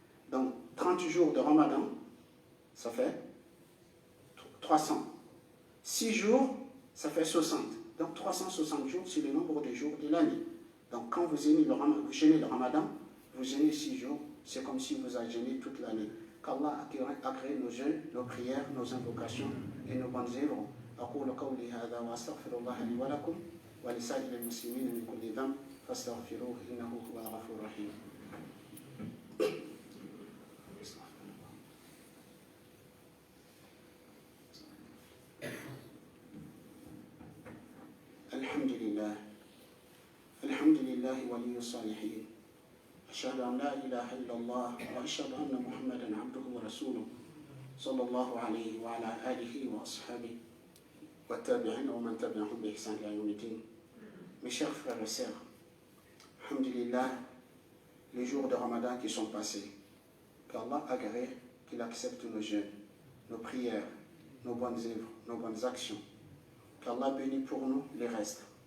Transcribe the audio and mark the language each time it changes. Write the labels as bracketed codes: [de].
[fr] Donc 30 jours de Ramadan, ça fait 300. 6 jours, ça fait 60. Donc 360 jours, c'est le nombre de jours de l'année. Donc quand vous jeûnez le Ramadan, vous jeûnez 6 jours, c'est comme si vous avez jeûné toute l'année. Qu'Allah a créé nos jeûnes, nos prières, nos invocations et nos bonnes œuvres. [ar] أقول قولي هذا وأستغفر الله لي ولكم ولسائر المسلمين من كل ذنب فاستغفروه إنه هو الغفور الرحيم. الحمد لله ولي الصالحين أشهد أن لا إله إلا الله وأشهد أن محمدا عبده ورسوله صلى الله عليه وعلى آله وأصحابه والتابعين ومن تبعهم بإحسان إلى يوم الدين. [fr] Mes chers frères et sœurs, alhamdulillah, les jours de Ramadan qui sont passés, qu'Allah agrée, qu'il accepte nos jeûnes, nos prières, nos bonnes œuvres, nos bonnes actions, qu'Allah bénisse pour nous les restes.